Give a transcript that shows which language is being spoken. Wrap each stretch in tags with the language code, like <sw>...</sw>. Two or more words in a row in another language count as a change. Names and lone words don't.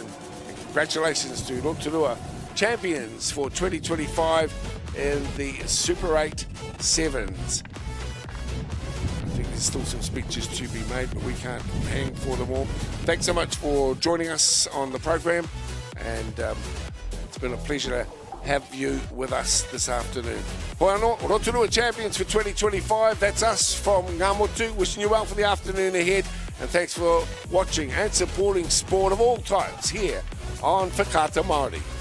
<en>And congratulations to Rotorua champions for 2025 in the Super 8 7's. I think there's still some speeches to be made, but we can't hang for them all. Thanks so much for joining us on the program, and it's been a pleasure to have you with us this afternoon.</en> <mi>Hoi anō,</mi> <en>Rotorua champions for 2025. That's us from Ngā Motu, wishing you well for the afternoon ahead, and thanks for watching and supporting sport of all types here on Whakata Māori.</en>